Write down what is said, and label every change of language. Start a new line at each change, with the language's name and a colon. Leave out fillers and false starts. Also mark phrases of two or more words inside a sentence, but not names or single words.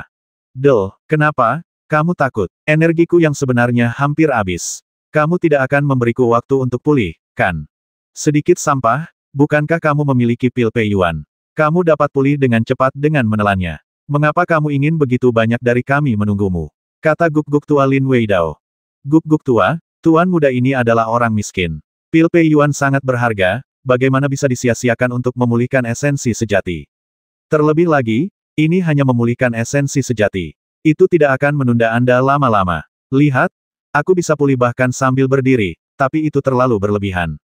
Indonesian: Del, kenapa? Kamu takut. Energiku yang sebenarnya hampir habis. Kamu tidak akan memberiku waktu untuk pulih, kan? Sedikit sampah, bukankah kamu memiliki pil Pei Yuan? Kamu dapat pulih dengan cepat dengan menelannya. Mengapa kamu ingin begitu banyak dari kami menunggumu? Kata guk-guk tua Lin Weidao. Guk-guk tua, tuan muda ini adalah orang miskin. Pil Pei Yuan sangat berharga, bagaimana bisa disia-siakan untuk memulihkan esensi sejati? Terlebih lagi, ini hanya memulihkan esensi sejati. Itu tidak akan menunda Anda lama-lama. Lihat, aku bisa pulih bahkan sambil berdiri, tapi itu terlalu berlebihan.